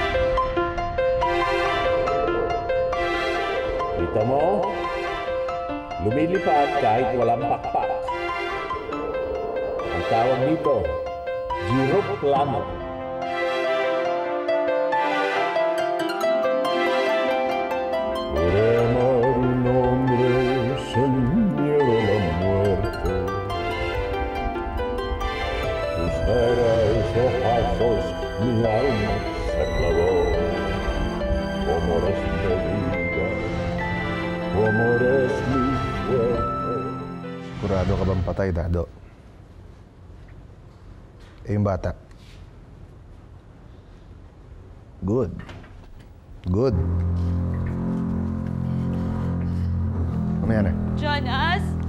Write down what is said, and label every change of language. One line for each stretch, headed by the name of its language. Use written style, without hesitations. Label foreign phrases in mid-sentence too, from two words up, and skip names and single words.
Filipino: Kita mo, Lumilipad kahit walang pakpak. Ang tawag dito, gyroplano.
Spanish: Por amar un hombre sin miedo a la muerte. Tus negros ojazos mi alma se clavó. Como eres mi vida, como eres mi suerte.
Filipino: Sigurado ka bang patay, Dado? Eh, yung bata? Good. Good. Ano yan eh? Jonas?